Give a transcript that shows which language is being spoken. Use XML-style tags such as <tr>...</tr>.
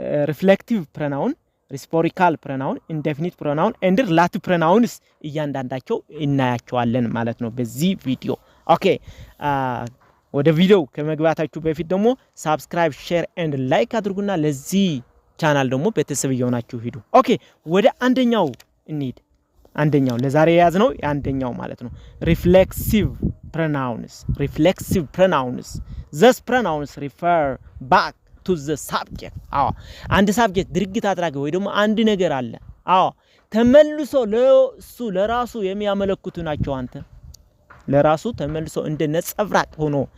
<en>reflective pronoun, rhetorical pronoun, indefinite pronoun and relative pronouns</en> <am>እያንዳንዳቸው እናያቸዋለን ማለት ነው በዚህ ቪዲዮ። ኦኬ ወደ ቪዲዮ ከመግባታችሁ በፊት ደግሞ</am> <en>subscribe, share and like</en> <am>አድርጉና ለዚህ ቻናል ደግሞ ቤተሰብ ይሆናችሁ ሂዱ። ኦኬ ወደ አንደኛው እንሂድ። አንደኛው ለዛሬ ያዝነው አንደኛው ማለት ነው</am> <en>reflexive pronouns. reflexive pronouns, these pronouns refer back to the subject.</en> <am>አንድ subject ድርጊት አድራጊ ወይ ደግሞ አንድ ነገር አለ ተመልሶ ለራሱ የሚያመለክቱ ናቸው። አንተ ለራሱ ተመልሶ እንደ ነጸብራቅ ሆኖ</am>